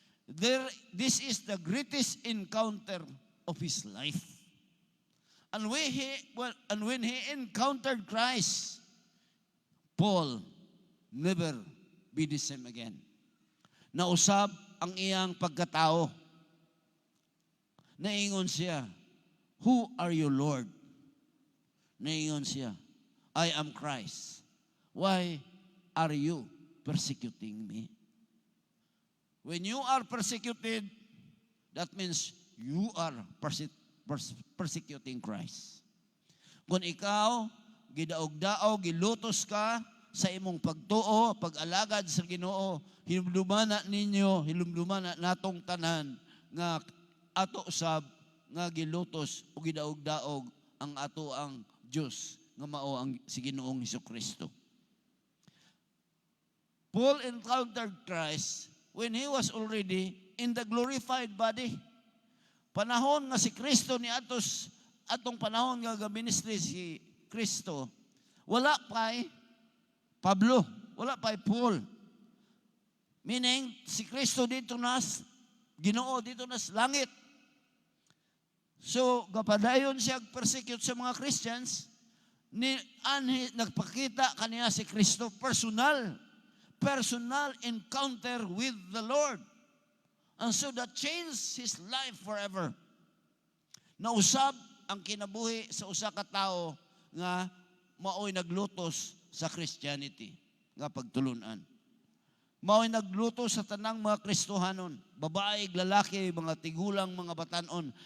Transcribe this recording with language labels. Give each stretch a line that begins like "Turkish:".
English: This is the greatest encounter of his life. And when he encountered Christ, Paul never be the same again.
Cebuano: Nausab ang iyang pagkatao. Naingon siya,
English: who are you, Lord? Naingon siya, I am Christ. Why are you persecuting me? When you are persecuted, that means you are persecuting Christ.
Cebuano: Kung ikaw, gidaog-daog, gilutos ka sa imong pagtuo, pag-alagad sa Ginoo, hinumdumana ninyo, hinumdumana natong tanan, nga ato sab, nga gilutos o gidaog-daog ang ato ang Diyos, nga mao ang si Ginoong Hesukristo.
English: Paul encountered Christ when he was already in the glorified body.
Cebuano: Panahon nga si Kristo ni atong panahon nga gaministry si Kristo, wala pa'y Pablo, wala pa'y Paul. Meaning, si Kristo dito nas, Ginoo dito nas langit. So, kapadayon siya persecute sa mga Christians, nagpakita kaniya si Kristo
English: personal encounter with the Lord. And so that changed his life forever.
Cebuano: Nausab ang kinabuhi sa usa ka tawo nga mao'y naglutos sa Christianity nga pagtulunan. Mao'y naglutos sa tanang mga Kristohanon, babae, lalaki, mga tigulang, mga batanon.